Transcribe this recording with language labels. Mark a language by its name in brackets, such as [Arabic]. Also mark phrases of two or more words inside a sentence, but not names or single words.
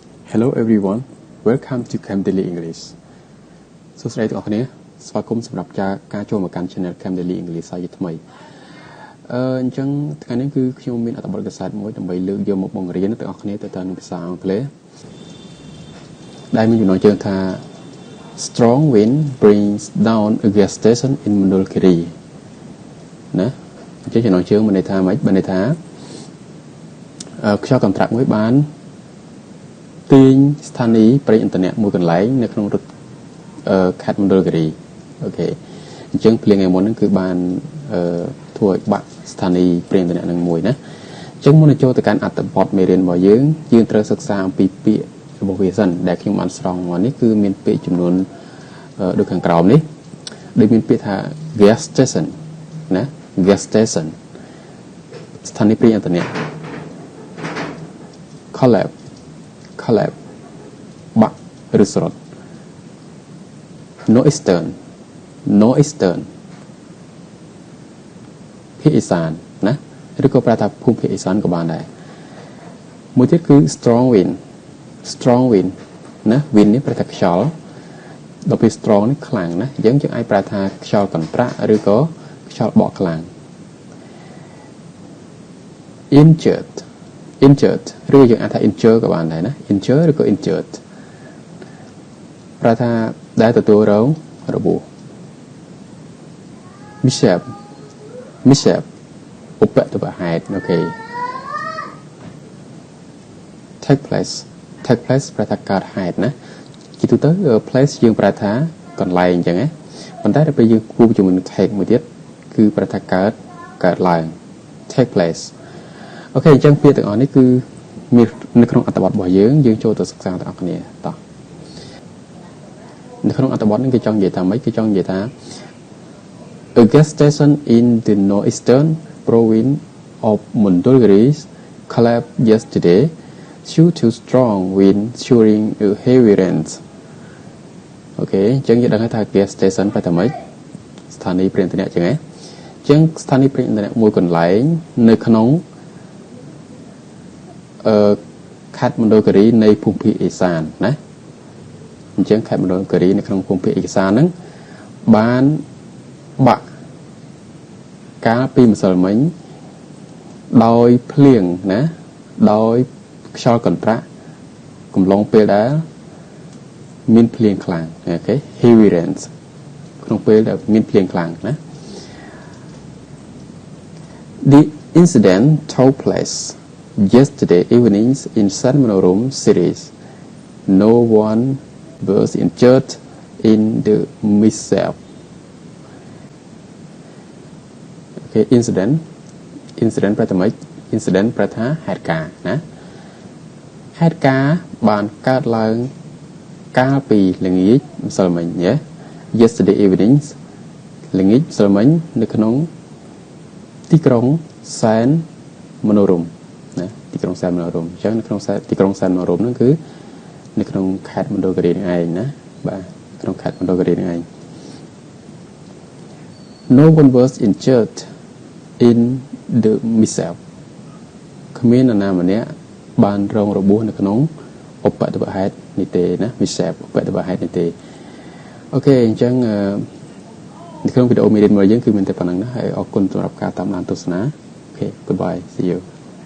[English] Hello everyone, welcome to Cam Daily English. [Khmer] សួស្តីទាំងអស់គ្នាស្វាគមន៍សម្រាប់ការចូលមកកាន់ Channel Cam Daily English សាជាថ្មីអញ្ចឹងថ្ងៃនេះគឺខ្ញុំមានអត្ថបទកាសែតមួយដើម្បីលើកយកមកបង្រៀនទាំងអស់គ្នាទៅតាមភាសា អង់គ្លេសដែលមានចំណងជើងថា [English] Strong wind brings down a gas station in Mondulkiri [Khmer] ណាអញ្ចឹងចំណងជើងមានន័យថាម៉េចបានន័យថាខ្យល់កន្ត្រា ក់មួយបានទាញស្ថានីយ៍ប្រេងឥន្ធនៈមួយកន្លែងនៅក្នុងរដ្ឋខេត្តមណ្ឌលគិរីអូខេអ ញ្ចឹងភ្លៀងថ្ងៃមុនហ្នឹងគឺបានធ្វើឲ្យបាក់ស្ថានីយ៍ប្រេងឥន្ធនៈនឹងមួយណាអញ្ចឹងមុននឹងចូលទៅកាន់អត្ថបទមេរៀនរបស់យើងត្រូវសិក្សាអំពីពាក្យរបស់វាសិនដែលខ្ញុំបានស្រង់មកនេះគឺមានពាក្យចំនួនដូចខាងក្រោមនេះដូចមានពាក្យថា [English] gas station [Khmer] ណា [English] gas station [Khmer] ស្ថានីយ៍ប្រេងឥន្ធនៈ collapse បាក់ឬស្រុត northeastern ភាគឦសានណាឬក៏ប្រែថាភូមិភាគឦសានក៏បានដែរមួយទៀតគឺ [English] strong wind [Khmer] ណា wind នេះប្រែថាខ្យល់ដល់ពេល strong នេះខ្លាំងណាយើងអាចប្រែថាខ្យល់កន្ត្រាក់ឬក៏ខ្យល់បក់ខ្លាំង injured ឬយើងអាចថា injure ក៏បានដែរណា injure ឬក៏ injured ប្រែថាដែលទទួលរងរបួស mishap ឧបទ្ទវហេតុអូខេ [English] take place [Khmer] ប្រែថាកើតហេតុណាជាទូទៅ place យើងប្រែថាកន្លែងអញ្ចឹងណាប៉ុន្តែដល់ពេលយើងគូជាមួយនឹង take មួយទៀតគឺប្រែថាកើតឡើង [English] take place [Khmer] អូខេអញ្ចឹងពាក្យទាំងអស់នេះគឺមាននៅក្នុងអត្ថបទរបស់យើងចូលទៅសិក្សាទាំងអស់គ្នាតោះ នៅក្នុងអត្ថបទនេះគេចង់និយាយថាម៉េចគេចង់និយាយថា [English] A gas station in the northeastern province of Mondulkiri collapsed yesterday due to strong wind during a heavy rain [Khmer] អូខេអញ្ចឹងយើងដឹងថា [English] gas station [Khmer] ប្រែថាម៉េចស្ថានីយ៍ប្រេងឥន្ធនៈអញ្ចឹងណាអញ្ចឹងស្ថានីយ៍ប្រេងឥន្ធនៈមួយកន្លែងនៅក្នុង ខេត្តមណ្ឌលគិរីនៃភូមិភាគឦសានណាអញ្ចឹងខេត្តមណ្ឌលគិ រីនៅក្នុងភូមិភាគឦសានហ្នឹងបានបាក់កាលពីម្សិលមិញដោយភ្លៀងណាដោយខ្យល់កន្ត្រាក់កំឡុងពេលដែលមានភ្លៀងខ្លាំងអូខេ [English] heavy rains [Khmer] ក្នុងពេលដែលមានភ្លៀងខ្លាំងណា [English] The incident took place yesterday evening in San Manorum series. No one was injured in the mishap. Okay, incident [Khmer] ប្រែថាម៉េច incident ប្រែថាហេតុការណ៍ណាហេតុការណ៍បានកើតឡើងកាលពីល្ងាចម្សិលមិញ [English] yesterday evening [Khmer] ល្ងាចម្សិលមិញនៅក្នុងទីក្រុងសែនមនោរម្យណាទីក្រុងសែនមនោរម្យអញ្ចឹងនៅក្នុងទីក្រុងសែនមនោរម្យហ្នឹងគឺនៅក្នុងខេត្តមណ្ឌលគិរីនឹងឯងណាបាទក្នុងខេត្តមណ្ឌលគិរីនឹងឯង [English] No one was injured in the mishap [Khmer] គ្មាននរណាម្នាក់បានរងរបួសនៅក្នុងឧបទ្ទវហេតុនេះទេណា mishap ឧបទ្ទវហេតុនេះទេអូខេអញ្ចឹងនៅក្នុងវីដេអូមេរៀនរបស់យើងគឺមានតែប៉ុណ្្នឹងណាហើយអរគុណសម្រាប់ការតាមដានទស្សនាអូខេ [English] goodbye see you